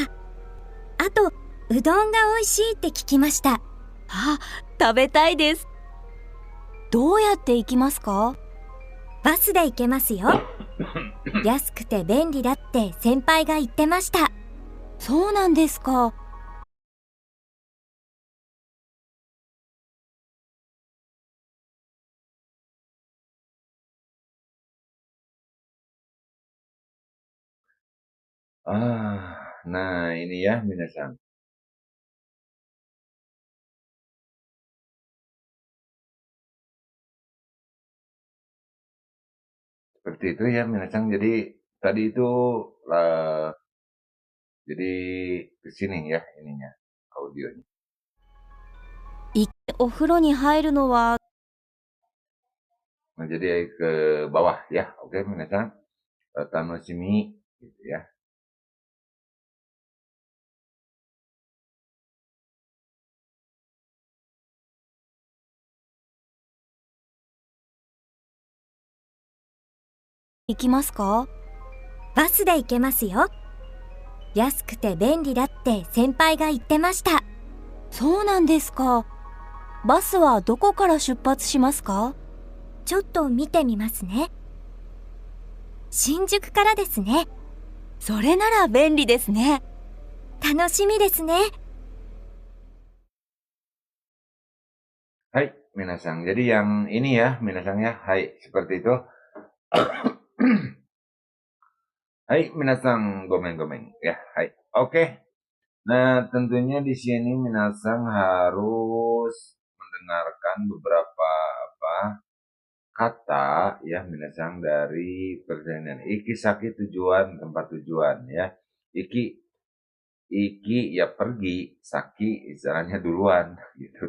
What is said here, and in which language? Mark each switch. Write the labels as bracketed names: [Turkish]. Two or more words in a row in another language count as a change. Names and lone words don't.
[Japanese] あと、うどんが美味しいって聞きました。あ、食べたいです。どうやって行きますか？バスで行けますよ。安くて便利だって先輩が言ってました。そうなんですか。 [Indonesian] Nah ini ya minasan. Seperti itu ya minasan. Jadi tadi itu eh, jadi ke sini ya ininya audionya. [Japanese] お風呂に入るのは。 [Indonesian] Nah, jadi ke bawah ya. Oke minasan. Tanoshimi gitu ya. [Japanese] 行きますか？バスで行けますよ。安くて便利だって先輩が言ってました。そうなんですか。バスはどこから出発しますか？ちょっと見てみますね。新宿からですね。それなら便利ですね。楽しみですね。 [Indonesian] Hai minasan. Jadi yang ini ya minasan ya. Hai seperti itu. Hai minasan gomen-gomen ya. Hai. Oke. Nah, tentunya di sini minasan harus mendengarkan beberapa kata ya minasan dari pertanyaan. Iki saki tujuan, tempat tujuan ya. Iki ya pergi, saki istilahnya duluan gitu.